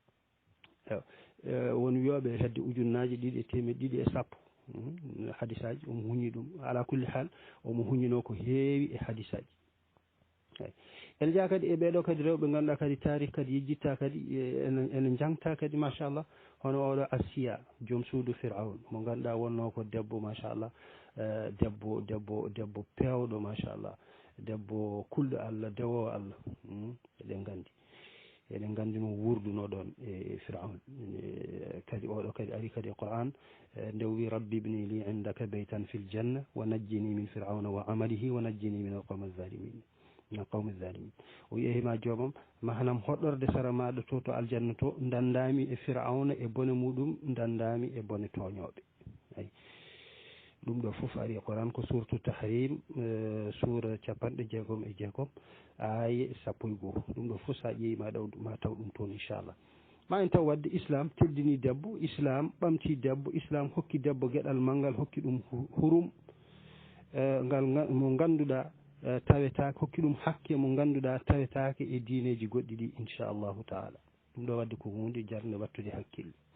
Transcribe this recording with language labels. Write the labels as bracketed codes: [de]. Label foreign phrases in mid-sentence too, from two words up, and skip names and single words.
[ff] won wiyoɓe hedde ujunnaji ɗiɗi e temedde ɗiɗi e sappo hadisaji omo huñi ɗum [ar] على كل حال [ff] omo huñino ko heewi e hadisaji eyyi ene jaa kadi e ɓeɗo kadi rewɓe ganduɗa kadi tarih kadi yejjitta kadi ene jangta kadi machallah hono oɗo Asiya joom suudu Fir'aun mo ganduɗa wonno ko debbo machallah debbo pewɗo machallah debbo kulɗo Allah dewowo Allah eɗen gandi no wurduno ɗon e Fir'aun kadi oɗo kadi ari kadi e Qur'an nde wi [ar] رب ابن لي عندك بيتا في الجنة و نجني من فرعون وعمله ونجني من القوم الظالمين [ff] o wi hima joomam mahanam hoɗorde sara maɗo to aljanna to dandami e Fir'auna e bone muɗum dandami e bone toñoɓe ayi ɗum ɗo fof ari e Qur'an ko [ar] سورة التحريم [ff] sura 66 aya 11 ɗum ɗo fof sa ƴeewi ma taw ɗum toon inchallah ma en taw wadde islam teddini debbo islam ɓamti debbo islam hokki debbo gueɗal manggal hokki ɗum hurum ngal mo ganduɗa tawetake hokki ɗum hakke mo ganduɗa tawetake e diineji goɗɗi ɗi [ar] إن شاء الله تعالى [ff] ɗum ɗo wadde ko hunde jarde wattude hakkille